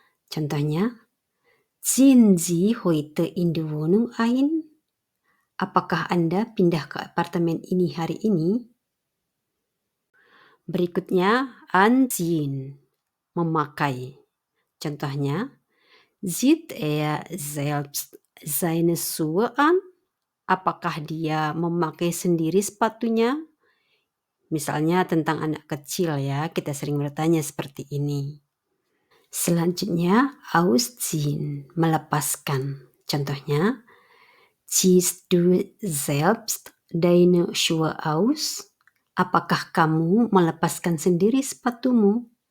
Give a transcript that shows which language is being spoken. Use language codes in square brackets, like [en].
[id] Contohnya, [de] ziehen Sie heute in die Wohnung ein? [id] Apakah Anda pindah ke apartemen ini hari ini? Berikutnya, anziehen, memakai. Contohnya, [de] zieht er selbst seine Schuhe an? [id] Apakah dia memakai sendiri sepatunya? Misalnya tentang anak kecil ya, kita sering bertanya seperti ini. Selanjutnya, ausziehen, melepaskan. Contohnya, [de] ziehst du selbst deine Schuhe aus? [id] Apakah kamu melepaskan sendiri sepatumu?